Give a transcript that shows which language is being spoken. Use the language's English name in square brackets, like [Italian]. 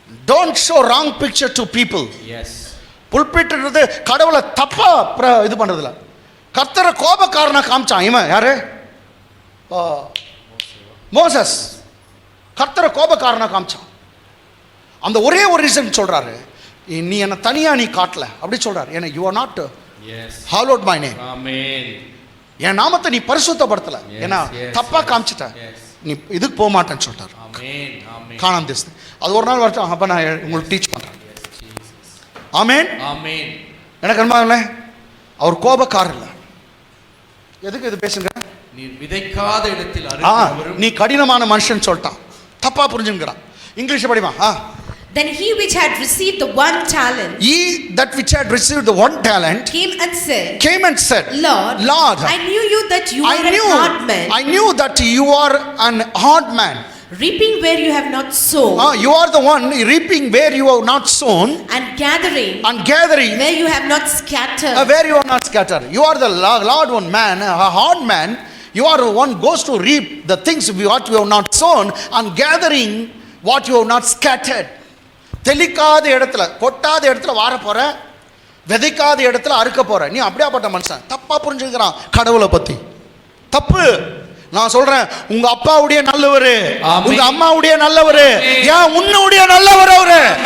[English] Don't show wrong picture to people. Yes. [Tamil] புல்பிட்ன்றது கடவுளை தப்பா இது பண்றதுல. கர்த்தரை கோபக்காரனா காமிச்சான். இவன் யாரு? மோசஸ். கர்த்தரை கோபக்காரனா காமிச்சான். அந்த ஒரே ஒரு ரீசன் சொல்றாரு, நீ என்ன தனியா நீ காட்டல அப்படி சொல்றாரு. ஏன்னா [English] you are not hallowed my name. [Tamil] ஆமென். என் நாமத்தை நீ பரிசுத்தப்படுத்தல, ஏன்னா தப்பா காமிச்சிட்ட, நீ இதுக்கு போக மாட்டேன்னு சொல்றாரு. ஆமென். ஆமென். காணாம தேசம். அது ஒரு நாள் வரட்டும், அப்ப நான் உங்களுக்கு டீச் பண்றேன். ஆமென். ஆமென். எனக்கு அன்பானவர்களே, அவர் கோபக்காரர் இல்ல. எதுக்கு இது பேசுங்க? நீ விதைக்காத இடத்தில் அறுக்கிறவரும், நீ கடினமான மனுஷன் சொல்லிட்டான், தப்பா புரிஞ்சுக்கிறான். English படிமா. [English] Then he which had received the 1 talent, he that which had received the 1 talent came and said, Lord, I knew you that you are a hard man. I knew that you are an hard man, reaping where you have not sown. You are the one reaping where you have not sown, and gathering where you have not scattered. Where you are not scattered. You are the Lord one man, a hard man. You are the one goes to reap the things what you have not sown, and gathering what you have not scattered. [Tamil] தெளிக்காத இடத்துல, கொட்டாத இடத்துல வார போற, விதைக்காத இடத்துல அறுக்க போற. நீ அப்படியாப்பட்ட மனுஷன். தப்பா புரிஞ்சுக்கிறான் கடவுளை பத்தி. தப்பு. நான் சொல்றேன், உங்க அப்பாவுடைய நல்லவரு, உங்க அம்மாவுடைய நல்லவரு, ஏன் உன்னுடைய நல்லவர் அவரு.